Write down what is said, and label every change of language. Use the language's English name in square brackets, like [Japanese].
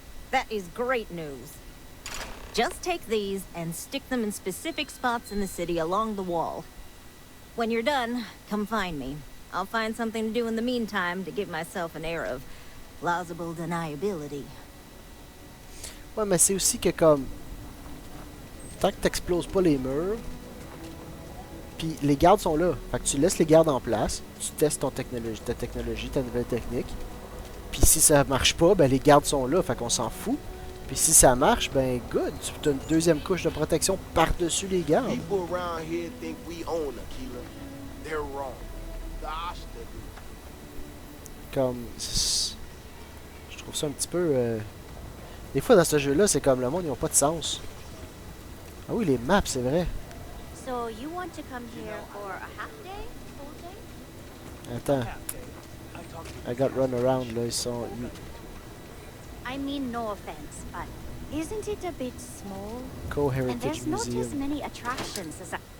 [English] That is great news. Just take these and stick them in specific spots in the city along the wall. When you're done, come find me. I'll find something to do in the meantime to give myself an air of plausible deniability. [French] Ouais, mais c'est aussi que comme... Tant que t'exploses pas les murs... Puis les gardes sont là. Fait que tu laisses les gardes en place. Tu testes ta technologie, ta nouvelle technique. Puis si ça marche pas, ben les gardes sont là. Fait qu'on s'en fout. Puis si ça marche, ben good. Tu as une deuxième couche de protection par-dessus les gardes. [English] People around here think we own Akila. They're wrong. The Ashta do. [French] Comme... Je trouve ça un petit peu... Des fois dans ce jeu-là, c'est comme le monde, ils ont pas de sens. Ah oui, les maps, c'est vrai. [English] So you want to come here for a half day, full day? [French] Attends. I got run around, là, ils sont... [English] I mean, no offense, but isn't it a bit small? And Co-Heritage there's not as Museum. many attractions as